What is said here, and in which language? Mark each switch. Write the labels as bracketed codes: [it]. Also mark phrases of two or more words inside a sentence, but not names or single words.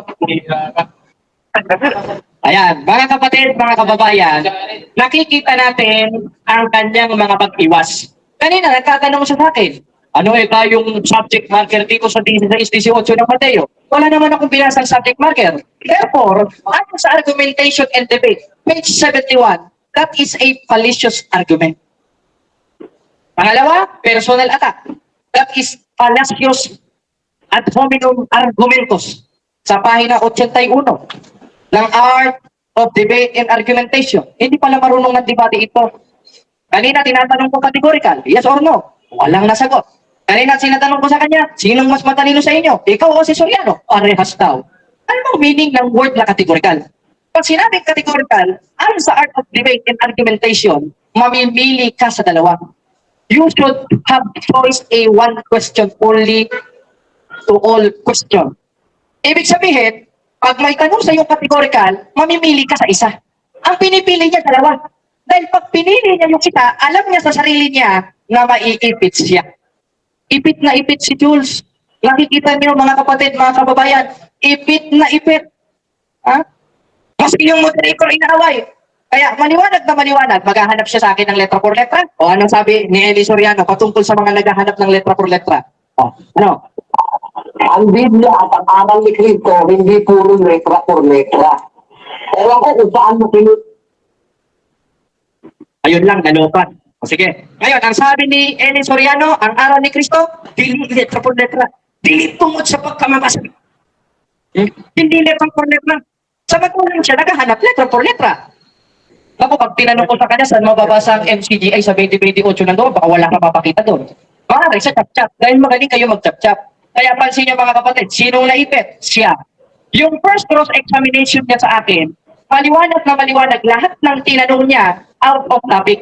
[tl] Ayan, mga kapatid, mga kababayan, nakikita natin ang kanyang mga pag-iwas. Kanina, nagtatanong siya sa akin, ano ba yung subject marker dito sa 16-18 ng Mateo? Wala naman akong binasang subject marker. [en] Therefore, [tl] ayon sa [en] argumentation and debate, page 71, that is a fallacious argument. [tl] Pangalawa, personal attack. [en] That is fallacious [la] ad hominem [en] argumentos [tl] sa pahina 81 ng [en] Art of Debate and Argumentation. [tl] Hindi pala marunong ng debate ito. Kanina tinatanong ko categorical, [en] yes or no? [tl] Walang nasagot. Kanina sinatanong ko sa kanya, sinong mas matalino sa inyo? Ikaw o si Soriano? Parehas daw. Ano bang meaning ng word na categorical? Pag sinabing categorical, ayon sa Art of Debate and Argumentation, mamimili ka sa dalawa. [en] You should have choice a one question only to all question. [tl] Ibig sabihin, pag may tanong sa iyong categorical, mamimili ka sa isa. Ang pinipili niya dalawa. Dahil pag pinili niya yung isa, alam niya sa sarili niya na maiipit siya. Ipit na ipit si Jules. Nakikita niyo mga kapatid, mga kababayan, ipit na ipit. Ha? Maski yung moderator inaaway. Kaya maliwanag na maliwanag, maghahanap siya sa akin ng [es] letra por letra. [tl] O anong sabi ni Eli Soriano patungkol sa mga naghahanap ng [es] letra por letra? [tl] O, ano? Ang Biblia at ang aral ni Cristo, hindi puro [es] letra por letra. [tl] Ewan ko kung saan mo Ayun lang, nalopan. O sige. Ngayon, ang sabi ni Eli Soriano, ang aral ni Cristo, dili [es] letra por letra. [ceb] Dili tungod sa pagkamabasa. [tl] Hindi [es] letra por letra. [tl] Sa magulang siya, naghahanap [es] letra por letra. [tl] Ako, pag tinanong ko sa kanya, saan mababasa ang MCGI sa 2028 na doon, baka wala ka mapakita doon. Maaari sa chap-chap. Dahil magaling kayo mag-chap-chap. Kaya pansin niyo mga kapatid, sinong naipit? Siya. Yung [en] first cross-examination [tl] niya sa akin, maliwanag na maliwanag, lahat ng tinanong niya, [en] out of topic.